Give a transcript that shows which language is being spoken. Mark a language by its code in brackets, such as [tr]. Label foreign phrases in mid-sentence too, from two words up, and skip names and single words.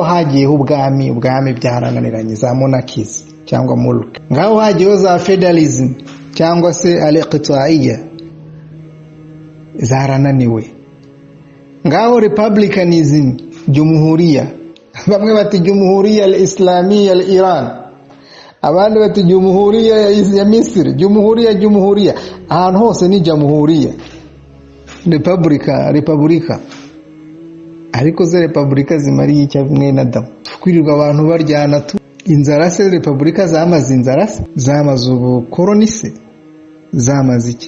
[rw] hagiyeho ubwami byarananiranye za monarchies cyangwa mulk, ngaho hagiyeho za federalism cyangwa se al-iqta'iyya zarananiwe, ngaho republicanism jumhuriya, bamwe bati [ar] جمهورية الإسلامية الإيران, [rw] abandi bati jumhuriya ya Misiri, jumhuriya ahantu hose ni jumhuriya, republika. Ariko ze republika zimariye icyo mwene Adamu? Kwirirwa abantu baryana inzara se. Republika zamaze inzara se, zamaze ubukoloni se, zamaze iki?